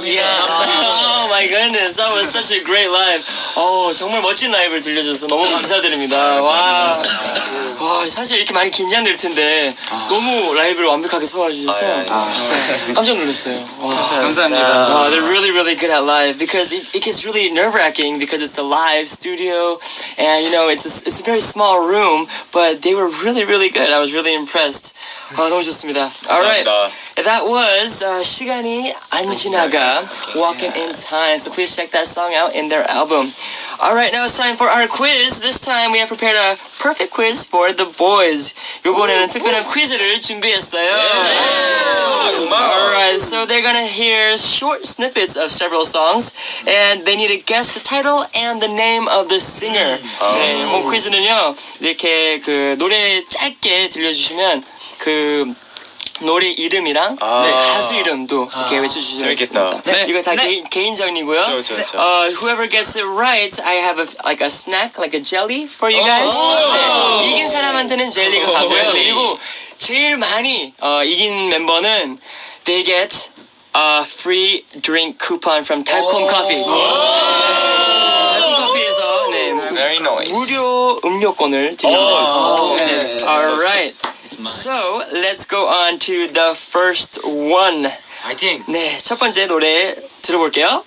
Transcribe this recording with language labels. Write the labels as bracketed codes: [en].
[en] Oh my goodness, that was such a great live. [ko] 정말 멋진 라이브를 들려줘서 너무 감사드립니다. 와, 사실 이렇게 많이 긴장될 텐데 너무 라이브를 완벽하게 소화해주셔서 진짜 깜짝 놀랐어요. 감사합니다. [en] They're really, really good at live because it gets really nerve-wracking because it's a live studio and you know it's a very small room, but they were really, really good. I was really impressed. [ko] 너무 좋습니다. [en] Alright, that was 시간이 안 지나가, Walking in Time. So please check that song out in their album. Alright, now it's time for our quiz. This time we have prepared a perfect quiz for the boys. [ko] 이번에는 특별한 퀴즈를 준비했어요. [en] Alright, so they're gonna hear short snippets of several songs and they need to guess the title and the name of the singer. [ko] 네, 이번 퀴즈는요, 이렇게 그 노래 짧게 들려주시면 그 노래 이름이랑 가수 이름도 이렇게 외쳐주시면 재밌겠다. 네. 이거 다 개인전이고요. [en] Whoever gets it right, I have like a snack, like a jelly for you guys. [ko] 네, 이긴 사람한테는 젤리가 가고요. 그리고 제일 많이 이긴 멤버는 [en] they get a free drink coupon from [ko] 달콤 커피. 달콤 커피에서 [en] Very nice. [ko] 무료 음료권을 드립니다. [en] Alright. So let's go on to the first one. [ko] 화이팅! 네, 첫 번째 노래 들어볼게요.